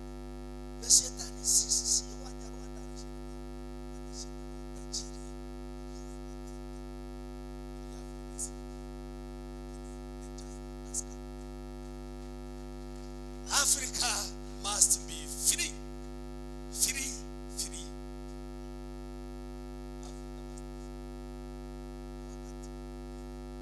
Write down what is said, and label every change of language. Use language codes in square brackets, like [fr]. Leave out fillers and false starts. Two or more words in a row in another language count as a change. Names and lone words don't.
[sw] Na shetani si Wanyarwanda anashinda. Anashinda utajiri. [en] Africa must be free. Free. Africa must be free. [sw] Wakati